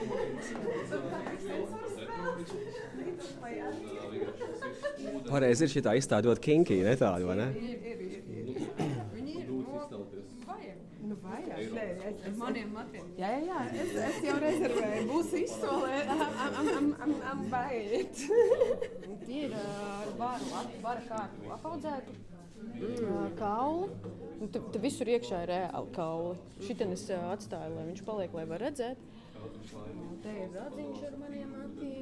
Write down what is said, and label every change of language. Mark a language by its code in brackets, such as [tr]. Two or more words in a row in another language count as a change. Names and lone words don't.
[lv] Pareizi ir šitā izstāde ļoti kinky, ne tāda, vai ne? Ir. Viņi ir. Nu, vajag. Maniem matiem. Jā. Es jau rezervēju. Būs izsolē. [en] I'm buying it. [lv] Tie ir ar vara kārtu apaudzētu kauli. Te visur iekšā ir reāli kauli. Šitien es atstāju, lai viņš paliek, lai var redzēt. Te ir radziņš ar maniem matiem.